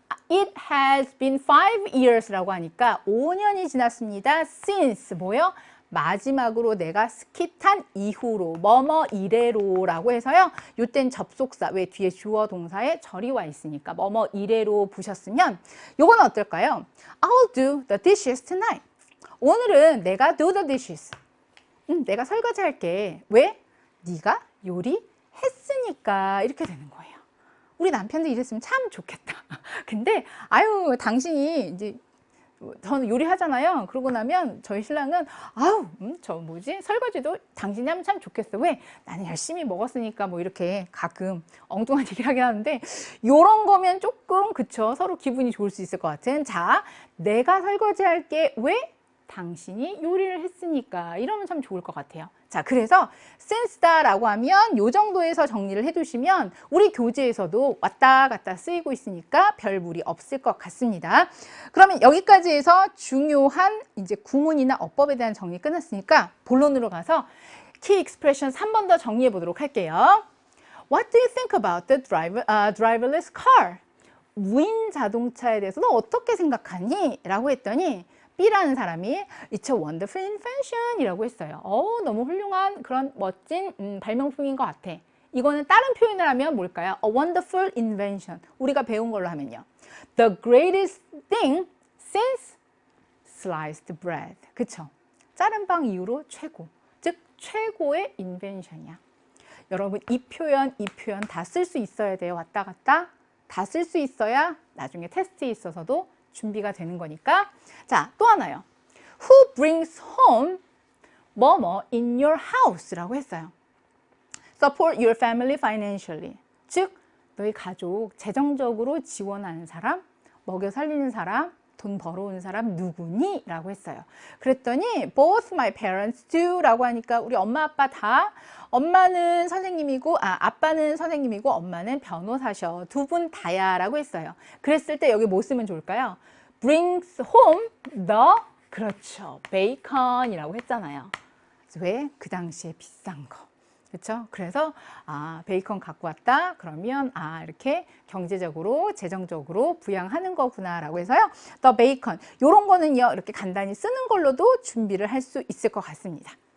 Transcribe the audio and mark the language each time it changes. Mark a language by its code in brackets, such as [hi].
[en] It has been 5 years라고 [ko] 하니까 5년이 지났습니다. since 뭐요? 마지막으로 내가 스키 탄 이후로 뭐뭐 이래로 라고 해서요. 요땐 접속사 왜 뒤에 주어 동사에 절이 와 있으니까 뭐뭐 이래로 보셨으면 요건 어떨까요? [en] I'll do the dishes tonight. [ko] 오늘은 내가 [en] do the dishes. [ko] 내가 설거지 할게. 왜? 네가 요리했으니까 이렇게 되는 거예요. 우리 남편도 이랬으면 참 좋겠다. 근데 아유 당신이 이제 저는 요리하잖아요. 그러고 나면 저희 신랑은 아우 저 뭐지 설거지도 당신이 하면 참 좋겠어. 왜? 나는 열심히 먹었으니까 뭐 이렇게 가끔 엉뚱한 얘기를 하긴 하는데 요런 거면 조금 그쵸 서로 기분이 좋을 수 있을 것 같은. 자 내가 설거지 할게. 왜? 당신이 요리를 했으니까 이러면 참 좋을 것 같아요. 자 그래서 since다라고 하면 요 정도에서 정리를 해두시면 우리 교재에서도 왔다 갔다 쓰이고 있으니까 별 무리 없을 것 같습니다. 그러면 여기까지 해서 중요한 이제 구문이나 어법에 대한 정리 끝났으니까 본론으로 가서 key expressions 한 번 더 정리해 보도록 할게요. [en] What do you think about the driverless car? [ko] 무인 자동차에 대해서 너 어떻게 생각하니? 라고 했더니 B라는 사람이 [en] It's a wonderful invention [ko] 이라고 했어요. 너무 훌륭한 그런 멋진 발명품인 것 같아. 이거는 다른 표현을 하면 뭘까요? [en] A wonderful invention. [ko] 우리가 배운 걸로 하면요. [en] The greatest thing since sliced bread. [ko] 그쵸? 자른 빵 이후로 최고. 즉 최고의 인벤션이야. 여러분 이 표현 다 쓸 수 있어야 돼요. 왔다 갔다. 다 쓸 수 있어야 나중에 테스트에 있어서도 준비가 되는 거니까. 자, 또 하나요. [en] Who brings home [ko] 뭐뭐 [en] in your house [ko] 라고 했어요. [en] Support your family financially. [ko] 즉, 너희 가족 재정적으로 지원하는 사람, 먹여 살리는 사람, 돈 벌어온 사람 누구니? 라고 했어요. 그랬더니 [en] both my parents do [ko] 라고 하니까 우리 엄마 아빠 다 엄마는 선생님이고 아빠는 선생님이고 엄마는 변호사셔. 두 분 다야 라고 했어요. 그랬을 때 여기 뭐 쓰면 좋을까요? [en] brings home the [ko] 그렇죠. 베이컨이라고 했잖아요. 왜? 그 당시에 비싼 거. 그렇죠? 그래서 베이컨 갖고 왔다. 그러면 이렇게 경제적으로, 재정적으로 부양하는 거구나라고 해서요. [en] the bacon. [ko] 요런 거는요. 이렇게 간단히 쓰는 걸로도 준비를 할 수 있을 것 같습니다.